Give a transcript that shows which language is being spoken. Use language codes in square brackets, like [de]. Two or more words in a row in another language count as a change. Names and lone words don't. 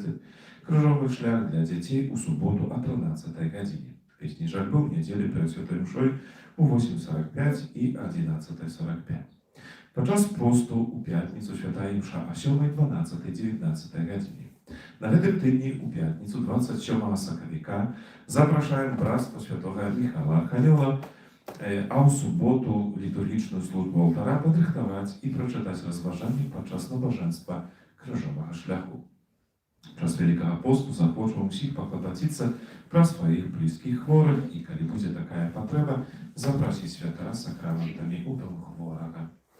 [uk] Крижовий шлях для дітей у суботу о 13 годині. Пісні жальби в неділю перед Святою Мшою у 8:45 і 11:45. Подчас посту у п'ятницю Святая Мша о 7:00, 12:00, 19:00 годині. [be] На гэтым тыдні у пятніцу 27 сакавіка запрашаем братства святого Михайла Архангела, а ў суботу літургічную службу алтара падрыхтаваць і прачытаць разважанні падчас набажэнства крыжовага шляху. [uk] Час Великого посту [be] захочу ўсіх паклапаціцца пра сваіх блізкіх хворых і, калі будзе такая патрэба, запрасіць святара сакраментамі у дом хворага.